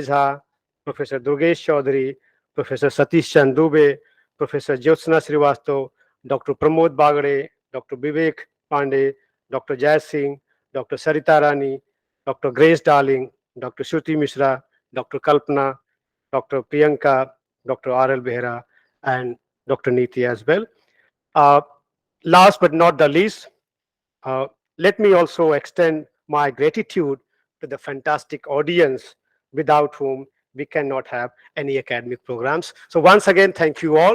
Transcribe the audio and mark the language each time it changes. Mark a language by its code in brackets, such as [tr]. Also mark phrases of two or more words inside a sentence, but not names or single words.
[en] Jha, Professor Durgesh Chaudhary, Professor Satish Chand Dubey, Professor Jyotsna Srivastav, Dr. Pramod Bagade, Dr. Vivek Pandey, Dr. Jai Singh, Dr. Sarita Rani, Dr. Grace Darling, Dr. Shruti Mishra, Dr. Kalpana, Dr. Priyanka, Dr. R.L. Behera, and Dr. Neeti as well. Last but not the least, let me also extend my gratitude to the fantastic audience without whom we cannot have any academic programs. So once again, thank you all.